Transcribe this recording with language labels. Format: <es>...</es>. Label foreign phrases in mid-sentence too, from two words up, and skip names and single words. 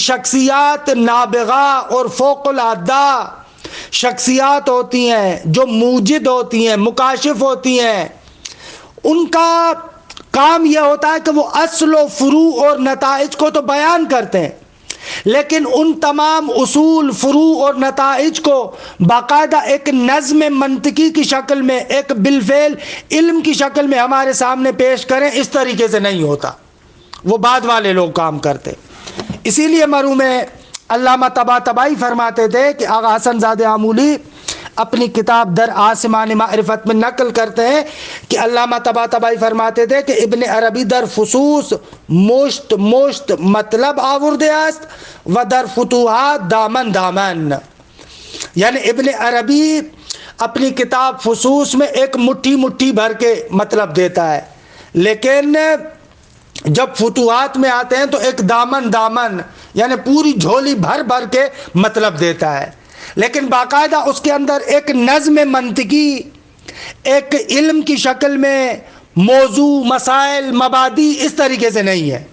<ur>شخصیات نابغہ اور فوق العادہ شخصیات ہوتی ہیں، جو موجد ہوتی ہیں، مکاشف ہوتی ہیں، ان کا کام یہ ہوتا ہے کہ وہ اصل و فروع اور نتائج کو تو بیان کرتے ہیں، لیکن ان تمام اصول، فروع اور نتائج کو باقاعدہ ایک نظم منطقی کی شکل میں، ایک بالفعل علم کی شکل میں ہمارے سامنے پیش کریں، اس طریقے سے نہیں ہوتا، وہ بعد والے لوگ کام کرتے۔ اسی لیے مرحوم علامہ طباطبائی فرماتے تھے کہ آغا حسن زادہ آمولی اپنی کتاب در آسمان معرفت میں نقل کرتے ہیں کہ علامہ طباطبائی فرماتے تھے کہ</ur> <fa>ابن عربی در فصوص مشت مشت مطلب آورده است و در فتوحات دامن دامن، یعنی</fa> <ur>ابن عربی اپنی کتاب فصوص میں ایک مٹھی مٹھی بھر کے مطلب دیتا ہے، لیکن جب فتوحات میں آتے ہیں تو ایک دامن دامن یعنی پوری جھولی بھر بھر کے مطلب دیتا ہے، لیکن باقاعدہ اس کے اندر ایک نظم منطقی، ایک علم کی شکل میں موضوع، مسائل، مبادی اس طریقے سے نہیں ہے۔</ur>